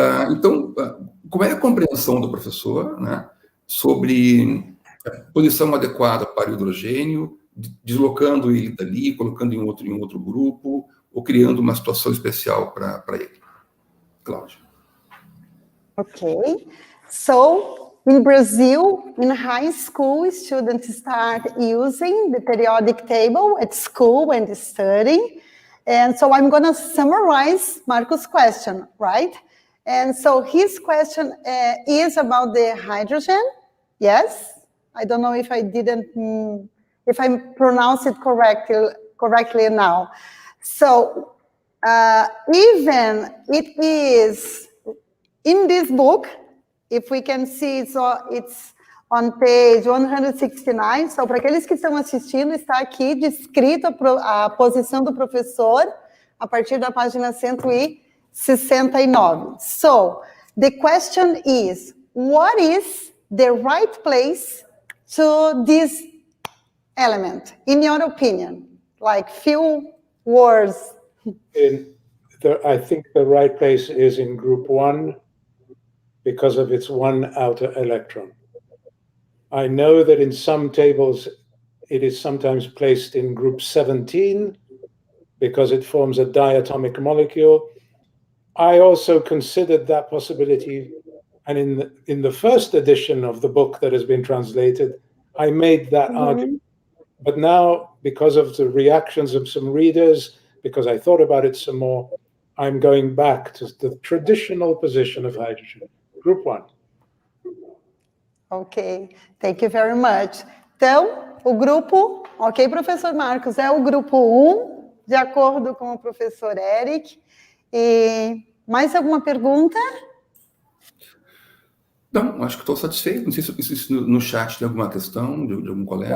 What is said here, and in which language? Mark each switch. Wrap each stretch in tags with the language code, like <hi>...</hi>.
<pt>Então, como é a compreensão do professor, né, sobre a posição adequada para o hidrogênio, deslocando ele dali, colocando em outro grupo, ou criando uma situação especial para ele? Cláudia.</pt> <en>Okay, so in Brazil, in high school, students start using the periodic table at school when studying. And so I'm going to summarize Marco's question, right? And so his question is about the hydrogen. Yes, I don't know if I if I pronounced it correctly now. So even it is in this book, if we can see, so it's on page 169.</en> <pt>So, para aqueles que estão assistindo, está aqui descrito a posição do professor a partir da página 169.</pt> <en>So, the question is, what is the right place to this element, in your opinion? Like few words. I think the right place is in group 1, because of its one outer electron. I know that in some tables it is sometimes placed in group 17 because it forms a diatomic molecule. I also considered that possibility, and in the first edition of the book that has been translated, I made that argument. But now, because of the reactions of some readers, because I thought about it some more, I'm going back to the traditional position of hydrogen. Group 1. Ok, thank you very much.</en> <pt>Então, o grupo, ok, professor Marcos, é o grupo 1, de acordo com o professor Eric. E mais alguma pergunta? Não, acho que estou satisfeito. Não sei se no chat tem alguma questão de algum colega.</pt>